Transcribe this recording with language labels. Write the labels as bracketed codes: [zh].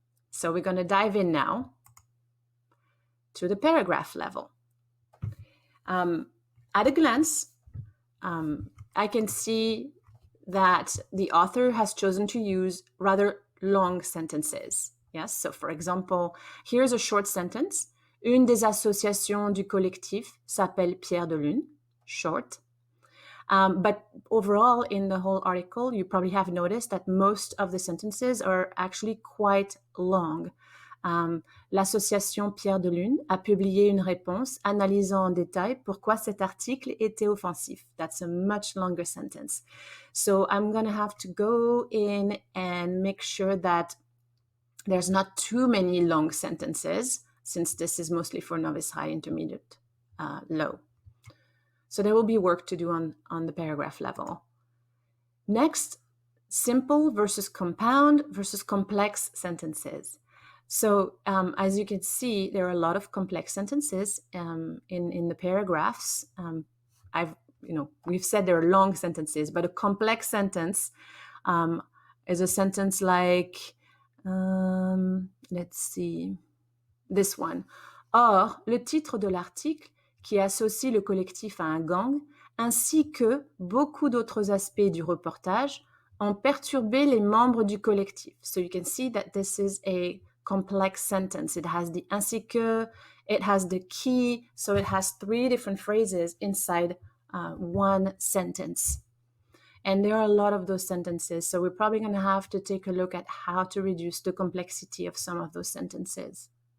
[en] So we're going to dive in now to the paragraph level. At a glance, I can see that the author has chosen to use rather long sentences. Yes, so for example, here's a short sentence. [fr] Une des associations du collectif s'appelle Pierre de Lune. [en] Short. But overall, in the whole article, you probably have noticed that most of the sentences are actually quite long. [fr] L'association Pierre de Lune a publié une réponse analysant en détail pourquoi cet article était offensif. [en] That's a much longer sentence. So I'm going to have to go in and make sure that there's not too many long sentences, since this is mostly for novice high, intermediate, low. So there will be work to do on the paragraph level. Next, simple versus compound versus complex sentences. So as you can see, there are a lot of complex sentences in the paragraphs. We've said there are long sentences, but a complex sentence is a sentence like, let's see, this one. [fr] Or, le titre de l'article qui associe le collectif à un gang, ainsi que beaucoup d'autres aspects du reportage, ont perturbé les membres du collectif. [en] So you can see that this is a complex sentence. It has the ainsi que, it has the qui, so it has 3 different phrases inside one sentence. And there are a lot of those sentences, so we're probably going to have to take a look at how to reduce the complexity of some of those sentences.